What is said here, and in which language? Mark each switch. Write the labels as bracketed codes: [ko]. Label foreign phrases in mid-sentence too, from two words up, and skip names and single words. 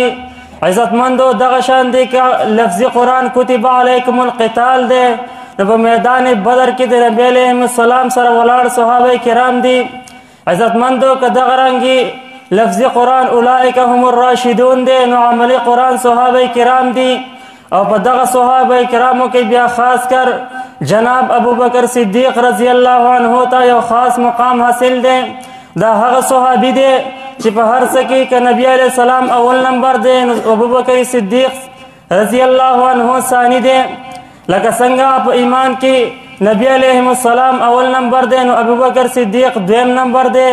[ps] عزتمندو دغه شان دی که لفظي قرآن [ar] کتب علیکم القتال [ps] دی نو په میدان بدر کې د نبی [ar] علیه السلام [ps] سره ولاړ صحابه کرام دي. عزتمندو که دغه رنګي لفظي قرآن [ar] اولئک هم الراشدون [ps] دی نو عملی قرآن صحابه کرام دي. او په دغه صحابه کرامو کې بیا خاص کر جناب ابو بکر صدیق [ar] رضی الله عنه [ps] ته یو خاص مقام حاصل دی. دا هغه صحابي دی چې په هر څه کې که نبی [ar] علیه السلام [ps] اول نمبر دی نو ابو بکر صدیق [ar] رضی الله عنه [ps] ثانی دی. لکه څنګه په ایمان کې نبی [ar] علیه السلام [ps] اول نمبر دی نو ابو بکر صدیق دویم نمبر دی.